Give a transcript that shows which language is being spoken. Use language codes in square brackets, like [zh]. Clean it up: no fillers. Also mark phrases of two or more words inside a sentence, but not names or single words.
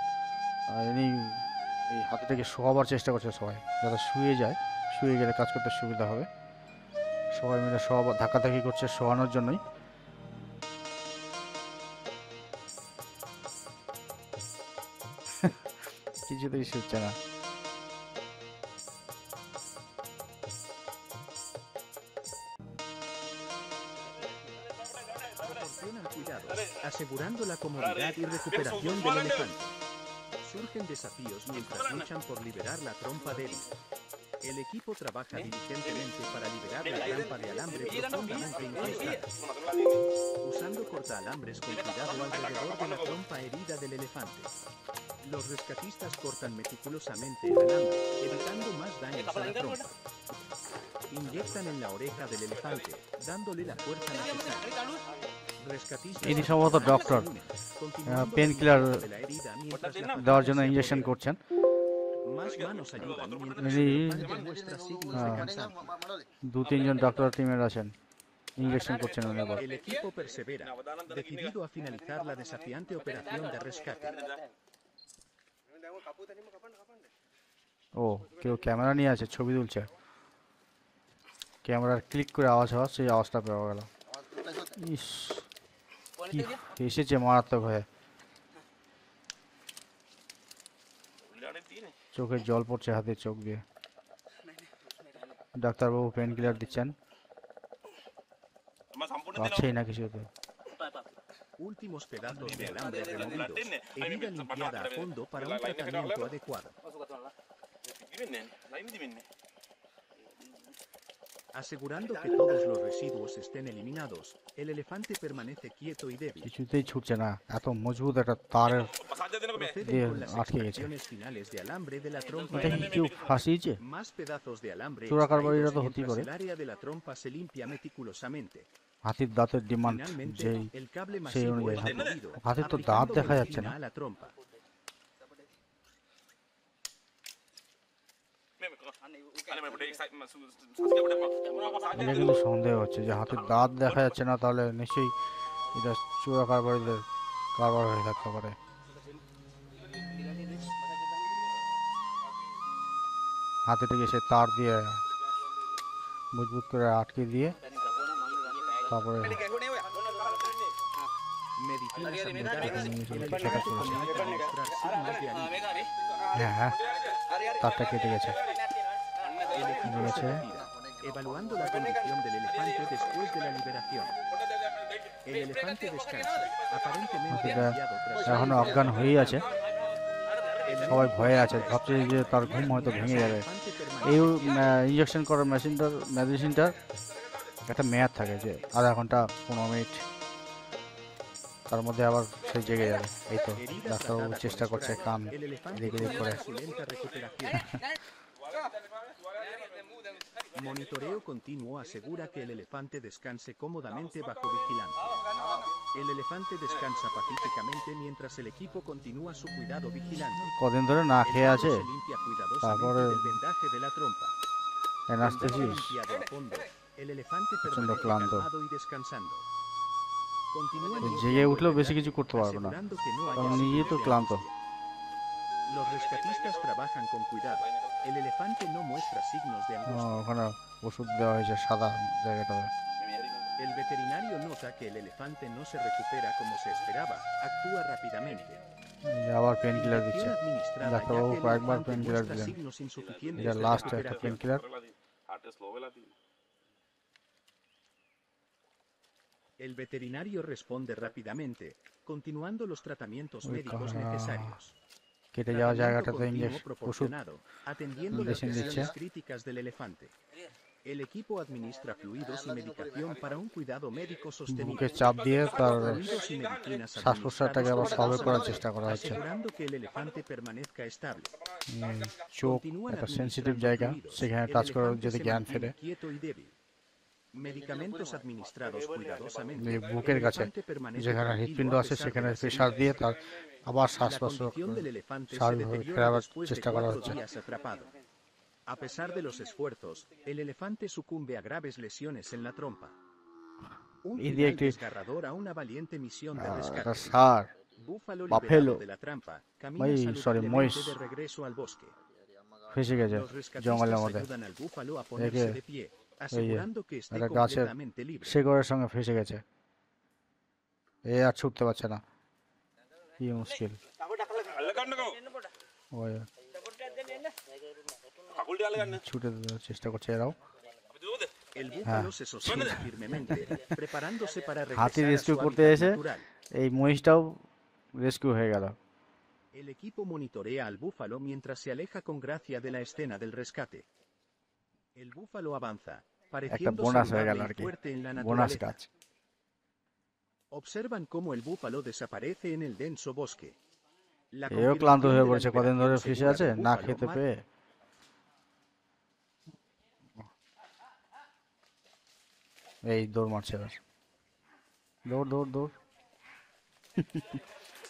[bn] আর ইনি এই হাতিটাকে শোয়াবার চেষ্টা করছে সবাই, যাতে শুয়ে যায়, শুয়ে গেলে কাজ করতে সুবিধা হবে। সবাই মিলে শোয়াবার ধাক্কাধাক্কি করছে শোয়ানোর জন্যই। কিছুতেই শুচ্ছে না। [es] Proporcionan cuidados, asegurando la comodidad y recuperación del elefante. Surgen desafíos mientras luchan por liberar la trompa débil. El equipo trabaja diligentemente para liberar la trampa de alambre profundamente incrustada, usando cortaalambres con cuidado alrededor de la trompa herida del elefante. Los rescatistas cortan meticulosamente el alambre, evitando más daños a la trompa. Inyectan en la oreja del elefante, dándole la fuerza necesaria. [bn] ইনি সম্ভবত ডক্টর, [en] pain killer [bn] দেওয়ার জন্য ইঞ্জেকশন করছেন। ইনি 2-3 জন ডক্টর টিমের আছেন, ইঞ্জেকশন করছেন উনি আবার। [es] El equipo persevera, decidido a finalizar la desafiante operación de rescate. [bn] ও, কেউ ক্যামেরা নিয়ে আছে, ছবি তুলছে, ক্যামেরার ক্লিক করে আওয়াজ হওয়া, সেই আওয়াজটা পাওয়া গেল। ইস, কি এসেছে মারাত্মক হয়ে, চোখে জল পড়ছে হাতের চোখ দিয়ে। ডাক্তারবাবু [en] pain killer [bn] দিচ্ছেন, পাচ্ছেই না কিছুতে। [es] Últimos pedazos de alambre removidos, herida limpiada a fondo para un tratamiento adecuado. Asegurando que todos los residuos estén eliminados, el elefante permanece quieto y débil. [bn] কিছুতেই ছুটছে না, এত মজবুত একটা তারের দিয়ে [es] Proceden con las [bn] আটকে গেছে। [es] extracciones finales de alambre de la trompa [bn] এটা কি [es] herida. [bn] কেউ ফাঁসিয়েছে? [es] Más pedazos de alambre [bn] চোরাকারবারিরা তো [es] extraídos [bn] হতেই [es] mientras [bn] পারে। [es] el área de la trompa se limpia meticulosamente. [bn] হাতির দাঁতের ডিমান্ড [es] Finalmente, [bn] যেই, [es] el cable [bn] সেই [es] masivo [bn] অনুযায়ী। [es] es removido, [bn] হাতির তো দাঁত [es] aplicando [bn] দেখা যাচ্ছে [es] medicina [bn] না। [es] a la trompa. [bn] এটা কিন্তু সন্দেহ হচ্ছে যে হাতির দাঁত দেখা যাচ্ছে না, তাহলে নিশ্চয়ই এটা চোরা কারবারিদের কারবার হয়ে থাকতে পারে। হাতিটাকে সে তার দিয়ে মজবুত করে আটকে দিয়ে তারপরে [es] Medicinas aplicadas, el Medicina elefante aplicadas. comienza a mostrar signos de alivio. [bn] হ্যাঁ, তারটা কেটে গেছে। [es] El equipo se retira, evaluando la condición del elefante después de la liberación. El elefante descansa, aparentemente [bn] হাতিটা [es] aliviado tras ser [bn] এখনো [es] liberado. [bn] অজ্ঞান হয়েই আছে, [es] El [bn] সবাই [es] médico [bn] ভয়ে আছে, [es] muestra [bn] ভাবছে যে তার ঘুম হয়তো [es] mientras [bn] ভেঙে [es] el [bn] যাবে। [es] elefante [bn] এই [es] permanece quieto. [bn] ইঞ্জেকশন করার মেডিসিনটার একটা মেয়াদ থাকে, যে আধা ঘন্টা 15 মিনিট, তার মধ্যে আবার সে জেগে যাবে। এই তো [es] Herida [bn] ডাক্তারবাবু [es] tratada [bn] চেষ্টা [es] con [bn] করছে, [es] spray, [bn] কান [es] el elefante [bn] এদিক এদিক করে। [es] comienza su lenta recuperación. Monitoreo continuo asegura que el elefante descanse cómodamente bajo vigilancia. El elefante descansa pacíficamente mientras el equipo continúa su cuidado vigilante. [bn] কদিন ধরে না [es] El [bn] খেয়ে [es] cuerpo [bn] আছে, [es] se limpia cuidadosamente [bn] তারপরে- [es] del vendaje de la trompa. Con todo [bn] অ্যানাস্থেসিস, [es] limpiado a fondo, el elefante Profundo permanece clanto. calmado y descansando. Continúan [bn] জেগে [es] limpiando [bn] উঠলেও [es] el [bn] বেশি [es] vendaje, [bn] কিছু করতে পারবে না, [es] asegurando que no haya [bn] কারণ নিজেই [es] signos [bn] তো [es] de [bn] ক্লান্ত। [es] angustia. Los rescatistas trabajan con cuidado. El elefante no muestra signos de angustia. [bn] ওখানে ওষুধ দেওয়া হয়েছে সাদা জায়গাটাতে। [es] El veterinario nota que el elefante no se recupera como se esperaba, actúa rápidamente. [bn] এই যে আবার [en] pain killer [bn] দিচ্ছে, [es] Inyección administrada ya [bn] ডাক্তারবাবু [es] que el [bn] কয়েকবার [es] elefante [en] pain killer [es] muestra [bn] দিলেন। [es] signos insuficientes [bn] এটা [es] de [bn] লাস্ট একটা পেন [es] recuperación. [bn] কিলার। [es] El veterinario responde rápidamente, continuando los tratamientos Uy, médicos cara. necesarios. [bn] কেটে যাওয়া [es] Tratamiento [bn] জায়গাটাতে [es] continuo [bn] ইঞ্জেকশন ওষুধ [es] proporcionado, atendiendo las inyección lesiones dicha. críticas del elefante. El equipo administra fluidos y medicación para un cuidado médico [bn] বুকে [es] sostenible. [bn] চাপ দিয়ে তার [es] Fluidos y medicinas [bn] শ্বাস প্রশ্বাসটাকে আবার [es] administrados [bn] স্বাভাবিক করার [es] cuidadosamente, [bn] চেষ্টা করা হচ্ছে। [es] asegurando que el elefante permanezca estable. [bn] চোখ [es] Continúan [bn] একটা সেন্সিটিভ [es] administrando [bn] জায়গা, [es] fluidos. [bn] সেখানে [es] El [bn] টাচ করে [es] elefante [bn] যদি [es] se [bn] জ্ঞান [es] mantiene [bn] ফেরে। [es] quieto y débil. Medicamentos administrados [bn] এই [es] cuidadosamente. [bn] বুকের [es] El [bn] কাছে [es] elefante permanece [bn] যেখানে [es] tranquilo [bn] হৃৎপিণ্ড [es] a [bn] আছে [es] pesar de [bn] সেখানে [es] las [bn] প্রেসার [es] heridas. [bn] দিয়ে তার আবার শ্বাস [es] La [bn] প্রশ্বাস [es] condición del elefante se [bn] স্বাভাবিকভাবে [es] deteriora [bn] ফেরাবার [es] después de [bn] চেষ্টা করা [es] 4 [bn] হচ্ছে। [es] días atrapado. A pesar de los esfuerzos, el elefante sucumbe a graves lesiones en la trompa. Un [bn] এই দিয়ে [es] final [bn] একটি [es] desgarrador a una valiente misión de [bn] একটা [es] rescate. [bn] ষাঁড় [es] Búfalo [bn] বাফেলো [es] liberado de la trampa, camina [bn] সরি [es] saludablemente [bn] মহিষ [es] de regreso al bosque. [bn] ফেসে গেছে [es] Los [bn] জঙ্গলের [es] rescatistas [bn] মধ্যে। [es] ayudan al búfalo a [bn] দেখে [es] ponerse de pie, [bn] এই যে [es] asegurando que esté [bn] একটা গাছের [es] completamente libre. [bn] শেকড়ের সঙ্গে ফেসে গেছে, এ আর ছুটতে পারছে না, কি মুশকিল। ওই ছুটে চেষ্টা করছে এরাও। [es] El búfalo se sostiene firmemente, preparándose para [bn] হাতি [es] regresar a [bn] রেস্কিউ [es] su [bn] করতে [es] hábitat [bn] এসে [es] natural. [bn] এই মহিষটাও রেস্কিউ হয়ে গেল। [es] El equipo monitorea al búfalo mientras se aleja con gracia de la escena del rescate. El búfalo avanza, [bn] একটা [es] pareciendo [bn] বোনাস হয়ে গেল [es] saludable [bn] আর [es] y [bn] কি, [es] fuerte en la [bn] বোনাস [es] naturaleza. [bn] কাজ। [es] Observan cómo el búfalo desaparece en el denso bosque. La [bn] এও ক্লান্ত [es] confirmación [bn] হয়ে [es] de la [bn] পড়েছে, কদিন ধরে [es] liberación [bn] ফেসে [es] segura [bn] আছে [es] del [bn] না [es] búfalo [bn] খেতে [es] marca [bn] পেয়ে। এই দৌড় মারছে এবার, দৌড় দৌড় দৌড়।